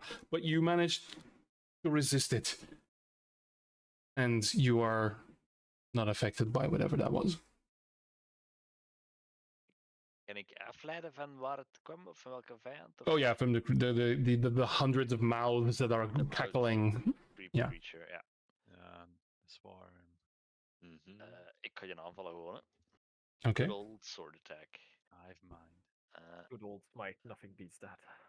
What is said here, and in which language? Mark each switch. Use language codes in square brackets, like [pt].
[en] But you managed to resist it. And you are not affected by whatever that was. [nl] Kan ik afleiden van waar het kwam of van welke vijand? Of [en] Oh yeah, from the hundreds of mouths that are [nl] Of [en] cackling. yeah. [nl] creature, ja. Ja, zwaar. Mhm. Ik ga je aanvallen gewoon, hè. [en] Okay. Good old sword attack. Hive mind. Good old smite, nothing beats that.